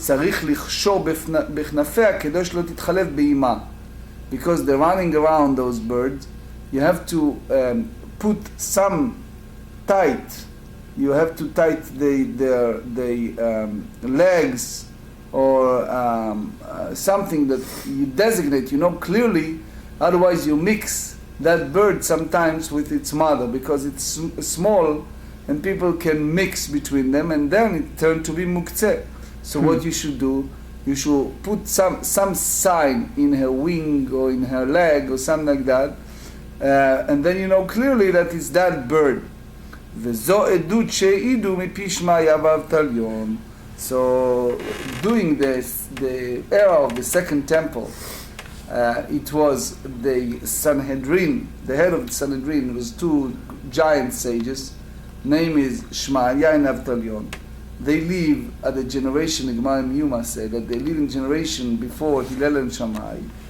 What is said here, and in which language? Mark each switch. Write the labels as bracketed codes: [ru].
[he] צריך לכשור בכנפיה כדי שלא תתחלף באימה. [en] Because they're running around, those birds, you have to put some tight. You have to tight the legs or something that you designate, clearly. Otherwise, you mix that bird sometimes with its mother because it's small, and people can mix between them, and then it turns to be muktzeh. So what you should do, you should put some sign in her wing or in her leg or something like that, and then you know clearly that it's that bird. [he] וזו עדות שהעידו מפי שמעיה ואבטליון. [en] So during the era of the Second Temple, it was the Sanhedrin, the head of the Sanhedrin was two giant sages, name is Shmaya and Avtalion. They live at the generation, the Gemara in Yoma said that they live in generation before Hillel and Shammai.